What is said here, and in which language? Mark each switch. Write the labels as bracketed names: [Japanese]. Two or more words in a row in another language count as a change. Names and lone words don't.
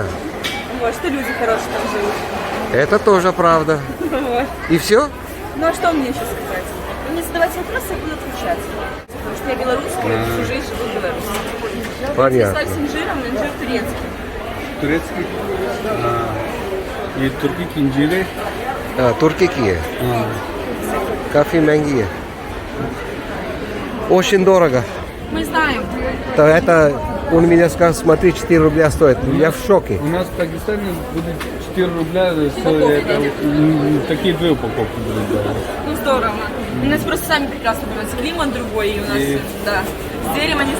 [Russian] Вот, что люди хорошие там живут. Это тоже правда. Вот. И все? Ну, а что мне еще сказать? Вы мне задавать вопросы, я буду отвечать. Потому что я белорусская, всю жизнь живу в Беларуси. Понятно. С инжиром, инжир турецкий. Турецкий? [Urdu] ये तुर्की की इंजीर है। Турки की है। काफी महंगी है। [Russian] Очень дорого. Мы знаем. То это он меня сказал, смотри, 4 рубля стоит. Я в шоке. У нас в Пакистане будет 4 рубля, такие две упаковки будут давать. Ну, здорово. У нас просто сами прекрасно понимаете, климат другой, и у нас, да, с деревом не